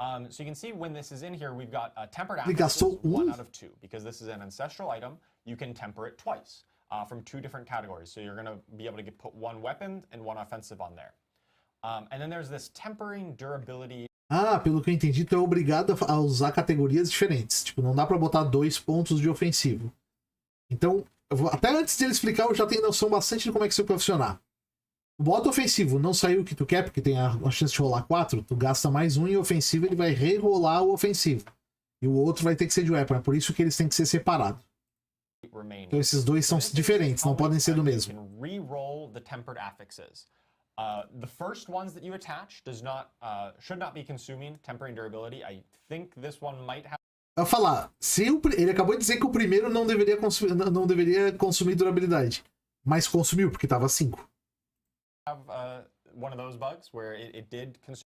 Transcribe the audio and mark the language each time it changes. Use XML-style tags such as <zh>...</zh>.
<en>So you can see when this is in here, we've got tempered affixes 1 out of 2, because this is an ancestral item. You can temper it twice from 2 different categories. So you're going to be able to put 1 weapon and 1 offensive on there. And then there's this tempering durability.</en> <pt>Pelo que eu entendi, tu é obrigado a usar categorias diferentes. Tipo, não dá pra botar 2 pontos de ofensivo. Então, até antes de ele explicar, eu já tenho noção bastante de como é que isso vai funcionar. O modo ofensivo não saiu o que tu quer, porque tem a chance de rolar 4, tu gasta mais um em ofensivo, ele vai rerolar o ofensivo. E o outro vai ter que ser de weapon, é por isso que eles têm que ser separados. Então esses dois são diferentes, não podem ser do mesmo.</pt> <en>Reroll the tempered affixes. The first ones that you attach should not be consuming tempering durability. I think this one might have.</en> <pt>Eu vou falar, ele acabou de dizer que o primeiro não deveria consumir durabilidade, mas consumiu porque tava 5.</pt> <en>One of those bugs where it did consume.</en>